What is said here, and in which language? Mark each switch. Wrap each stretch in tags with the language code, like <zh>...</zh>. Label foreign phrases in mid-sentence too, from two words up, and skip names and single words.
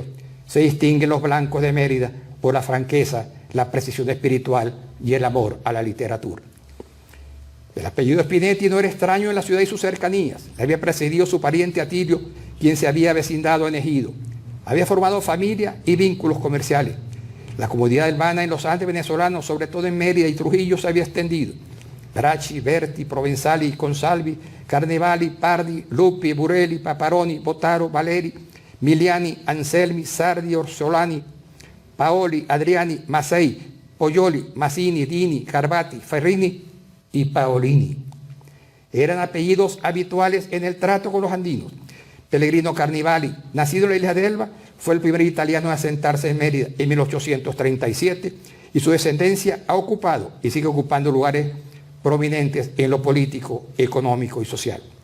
<es>Se distinguen los blancos de Mérida por la franqueza, la precisión espiritual y el amor a la literatura. El apellido Spinetti no era extraño en la ciudad y sus cercanías. Le había precedido su pariente Atilio, quien se había vecindado en Ejido. Había formado familia y vínculos comerciales. La comunidad urbana en los Andes venezolanos, sobre todo en Mérida y Trujillo, se había extendido. Bracci, Berti, Provenzali, Consalvi, Carnevali, Pardi, Lupi, Burelli, Paparoni, Botaro, Valeri, Miliani, Anselmi, Sardi, Orsolani, Paoli, Adriani, Massei, Poglioli, Massini, Dini, Carbati, Ferrini y Paolini. Eran apellidos habituales en el trato con los andinos. Pellegrino Carnevali, nacido en la isla de Elba, fue el primer italiano en asentarse en Mérida en 1837 y su descendencia ha ocupado y sigue ocupando lugares prominentes en lo político, económico y social.</es>